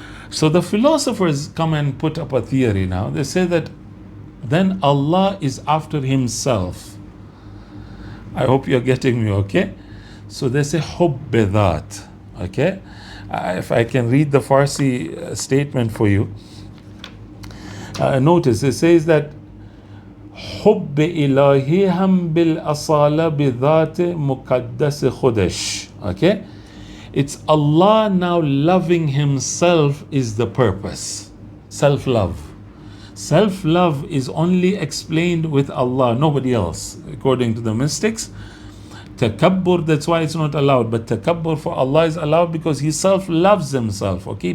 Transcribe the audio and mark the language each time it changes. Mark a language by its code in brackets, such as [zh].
[en] So the philosophers come and put up a theory now. They say that then Allah is after Himself. I hope you're getting me, okay? So they say hubbidat, okay? If I can read the Farsi statement for you. Notice it says that [fa] حب إلهي هم بالأصالة بذات مقدس خدش, okay? [en] It's Allah now loving Himself is the purpose. Self-love. Self-love is only explained with Allah, nobody else, according to the mystics. Takabbur, that's why it's not allowed. But takabbur for Allah is allowed because He self-loves Himself, okay?